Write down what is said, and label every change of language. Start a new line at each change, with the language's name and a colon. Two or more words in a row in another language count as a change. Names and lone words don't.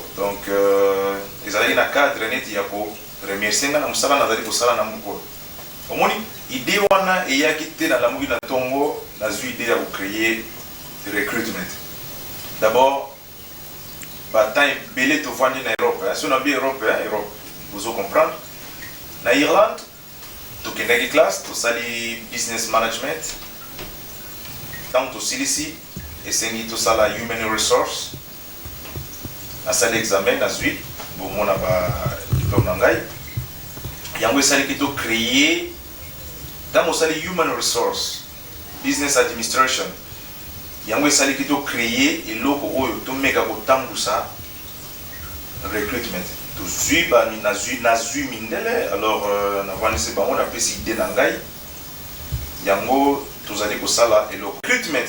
Lingala: Donc ezalaki na cadre neti ya ko remercier nga na mosala nazali kosala na mboko oyo. Omoni idée wana eyaki te na lamuki na ntongo nazwi idée ya kocréer recruitment.
French: D'abord
Lingala: batemps ebele tovandi na
French: Europe, si on a bien Europe, vous allez comprendre.
Lingala: Na Irlande tokendaki classe tosali
English: business management,
Lingala: ntango tosilisi esengi tosala
English: human resource,
Lingala: nasali examen nazwi bomona ba diplôme na ngai. Yango esaliki tocréer, ntango osali
English: human resource business administration,
Lingala: yango esaliki tocréer eloko oyo tomeka kotambusa recruitment. Nazwi mindele, alors navandisi bango napesi idée na ngai, yango tozali kosala eloko recruitment.